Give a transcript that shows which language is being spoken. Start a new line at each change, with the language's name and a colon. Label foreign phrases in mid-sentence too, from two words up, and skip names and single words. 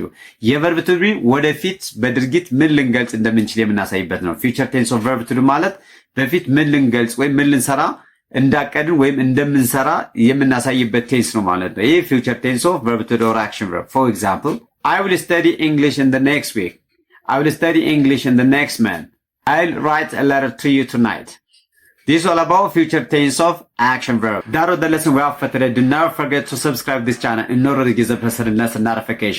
English: verb to be
Amharic: ወደፊት በድርጊት ምን ልንገልጽ እንደምንችል የምናሳይበት ነው።
English: future tense of verb to do
Amharic: ማለት በፊት ምን ልንገልጽ ወይም ምን ልንሰራ እንዳቀድን ወይም እንደምንሰራ የምናሳይበት ቴንስ ነው ማለት ነው። ይህ
English: future tense of verb to do or action verb. For example, I will study English in the next week. I will study English in the next month. I'll write a letter to you tonight. This is all about future tense of action verb. That was the lesson we have for today. Do not forget to subscribe this channel in order to get the notification.